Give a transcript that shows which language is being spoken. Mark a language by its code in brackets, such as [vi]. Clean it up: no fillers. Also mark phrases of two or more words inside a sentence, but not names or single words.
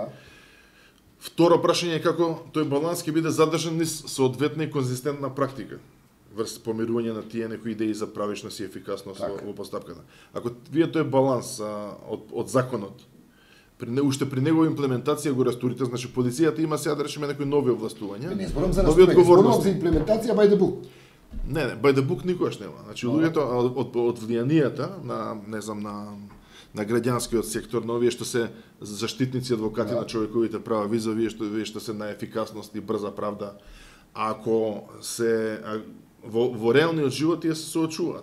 [mk] Второ прашање е како тој баланс ќе биде задржан низ соодветна и конзистентна практика врз помирување на тие некои идеи за правичност и ефикасност во постапката. Ако вие тој баланс од законот уште при негова имплементација го растурите, значи полицијата има сега да речеме некои нови овластувања. Не зборам за растурење, зборам за имплементација [en] by the book. [mk] Не, [en] by the book [mk] никогаш нема. Значи луѓето од влијанијата на граѓанскиот сектор, на овие што се заштитници, адвокати на човековите права, виза овие што се на ефикасност и брза правда, ако се во реалниот живот тие се соочуваат.